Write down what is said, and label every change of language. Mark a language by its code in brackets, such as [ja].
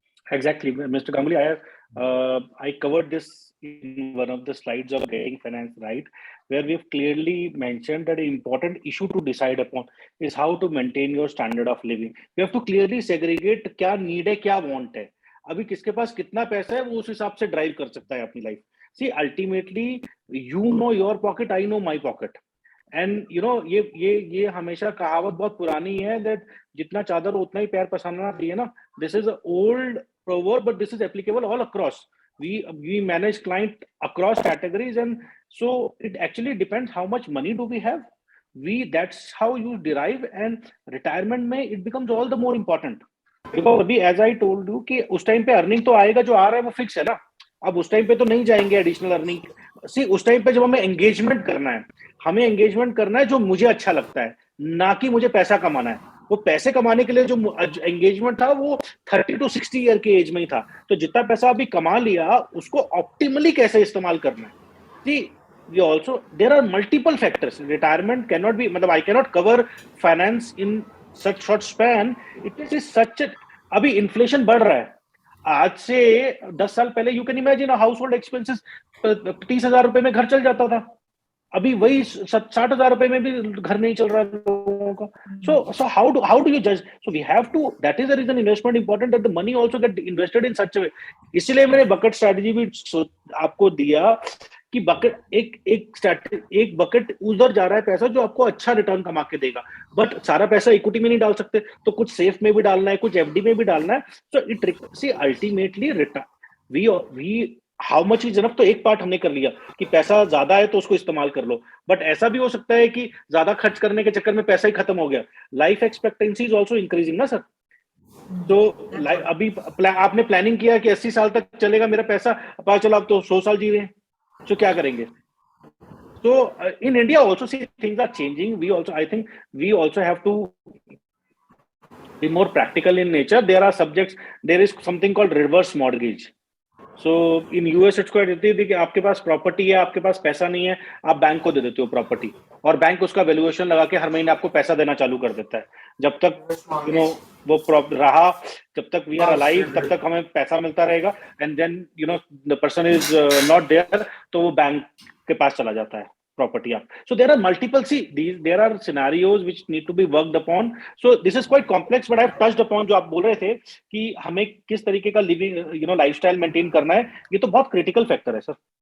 [en] Exactly, Mr. Ganguly, I covered this in one of the slides of Getting Finance Right, where we've clearly mentioned that an important issue to decide upon is how to maintain your standard of living. You have to clearly segregate [hi] क्या need है, क्या want है। अभी किसके पास कितना पैसा है वो उस हिसाब से ड्राइव कर सकता है अपनी life. [en] See, ultimately, you know your pocket, I know my pocket. And you know [hi] ये हमेशा कहावत बहुत पुरानी है, [en] that [hi] जितना चादर उतना ही पैर पसारना चाहिए ना। [en] This is old proverb, but this is applicable all across. We manage client across categories, and so it actually depends how much money do we have. That's how you derive, and retirement [hi] में [en] it becomes all the more important. Because [hi] अभी [en] as I told you [hi] कि उस time पे earning तो आएगा, जो आ रहा है वो फिक्स है ना। अब उस टाइम पे तो नहीं जाएंगे एडिशनल अर्निंग। सी उस टाइम पे जब हमें एंगेजमेंट करना है, हमें एंगेजमेंट करना है जो मुझे अच्छा लगता है, ना कि मुझे पैसा कमाना है। वो पैसे कमाने के लिए जो एंगेजमेंट था वो 30 to 60 ईयर के एज में ही था। तो जितना पैसा अभी कमा लिया उसको ऑप्टिमली कैसे इस्तेमाल करना है। [en] See we also, there are multiple factors. Retirement cannot be, [hi] मतलब [en] I cannot cover finance in such short span. It is such a, [hi] अभी इन्फ्लेशन बढ़ रहा है। आज से 10 साल पहले [en] you can imagine household expenses [hi] 30,000 रुपए में घर चल जाता था। अभी वही 60,000 रुपए में भी घर नहीं चल रहा लोगों का। [en] So how do you judge? So we have to, that is the reason investment important, that the money also get invested in such a way. [hi] इसलिए मैंने बकेट स्ट्रेटजी भी आपको दिया कि बकेट एक बकेट उधर जा रहा है पैसा जो आपको अच्छा रिटर्न कमा के देगा, बट सारा पैसा इक्विटी में नहीं डाल सकते, तो कुछ सेफ में भी डालना है, कुछ एफडी में भी डालना है। [en] so it see ultimately return we how much is enough, [hi] तो एक पार्ट हमने कर लिया कि पैसा ज्यादा है तो उसको इस्तेमाल कर लो, बट ऐसा भी हो सकता है कि ज्यादा खर्च करने के चक्कर में पैसा ही खत्म हो गया। [en] life expectancy is also increasing [hi] ना सर। तो [en] That's all. [hi] अभी आपने प्लानिंग किया कि 80 साल तक चलेगा मेरा पैसा, पता चला अब तो 100 साल जी रहे हैं, तो क्या करेंगे? [en] So in India also, see, things are changing. I think we also have to be more practical in nature. There are subjects, there is something called reverse mortgage. So in US it's quite easy [hi] कि आपके पास property है, आपके पास पैसा नहीं है, आप bank को दे देते हो प्रॉपर्टी, और बैंक उसका वैल्यूएशन लगा के हर महीने आपको पैसा देना चालू कर देता है. जब तक वो रहा, जब तक [en] we are alive, [hi] तब तक हमें पैसा मिलता रहेगा. [en] and then the person is not there, [hi] तो वो बैंक के पास चला जाता है [en] property up. So there are multiple, there are scenarios which need to be worked upon. So this is quite complex, but I've touched upon [hi] जो आप बोल रहे थे कि हमें किस तरीके का लिविंग लाइफस्टाइल मेंटेन करना है, ये तो बहुत क्रिटिकल फैक्टर है सर.